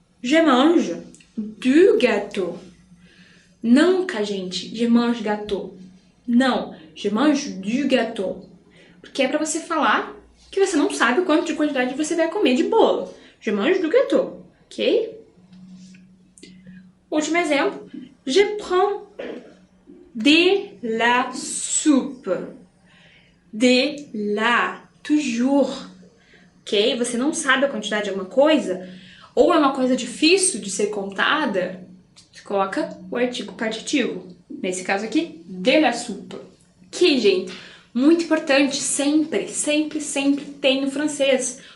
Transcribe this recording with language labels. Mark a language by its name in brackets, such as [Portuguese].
[French] Je mange du gâteau. [Portuguese] Nunca, gente, [French] je mange gâteau. Não, je mange du gâteau. [Portuguese] Porque é pra você falar que você não sabe o quanto de quantidade você vai comer de bolo. [French] Je mange du gâteau, ok? [Portuguese] Último exemplo. [French] Je prends de la soupe. De la. toujours. Ok? [Portuguese] Você não sabe a quantidade de alguma coisa, ou é uma coisa difícil de ser contada, você coloca o artigo partitivo. Nesse caso aqui, [French] de la soupe. [Portuguese] Que, gente, muito importante, sempre, sempre, sempre tem no francês.